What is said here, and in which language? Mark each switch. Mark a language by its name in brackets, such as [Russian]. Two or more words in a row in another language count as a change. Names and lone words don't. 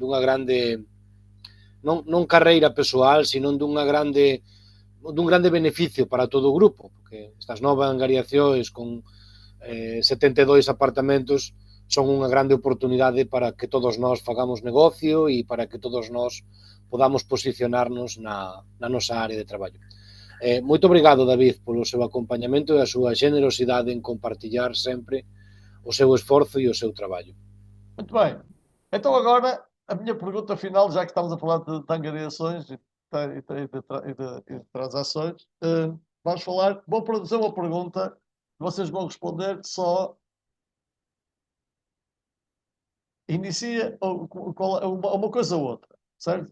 [Galician] non carreira persoal, sino dun grande beneficio para todo o grupo, porque estas novas angariacións con 72 apartamentos son unha grande oportunidade para que todos nós fagamos negocio e para que todos nós podamos posicionarnos na nosa área de traballo. Moito obrigado, David, polo seu acompañamento e a súa generosidade en compartillar sempre o seu esforzo e o seu traballo. [Portuguese] Muito bem. Então agora, a minha pergunta final, já que estamos a falar de angariações e de transações, vou fazer uma pergunta, vocês vão responder só inicia uma coisa ou outra, certo?